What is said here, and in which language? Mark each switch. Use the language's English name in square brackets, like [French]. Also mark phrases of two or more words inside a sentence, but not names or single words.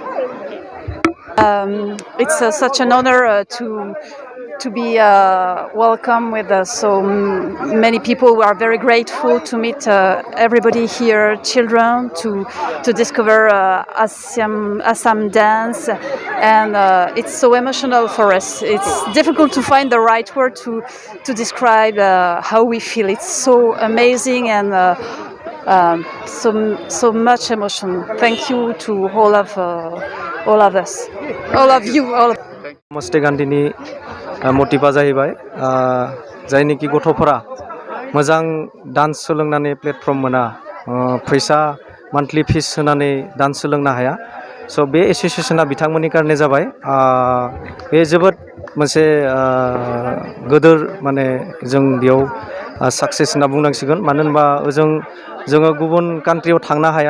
[English] It's such an honor to be welcome with so many people who are very grateful to meet everybody here, children, to discover Assam dance, and it's so emotional for us. It's difficult to find the right word to describe how we feel. It's so amazing and so much emotion. Thank you to all of us, all of you, all of. [Bodo] नमस्ते गान्धीनि मटिभा जाहैबाय जायनिखि गथ'फोरा मोजां डान्स सोलोंनानै प्लेटफर्म मोना फैसा मान्थलि फिस होनानै डान्स सोलोंनो हाया स' बे एसोसिएशना बिथांमोननि कारणे जाबाय बे जोबोद मोनसे गोदोर माने जों बेयाव साक्सेस होनना बुंनांसिगोन मानो होनबा जोङो गुबुन कान्ट्रियाव थांनो हाया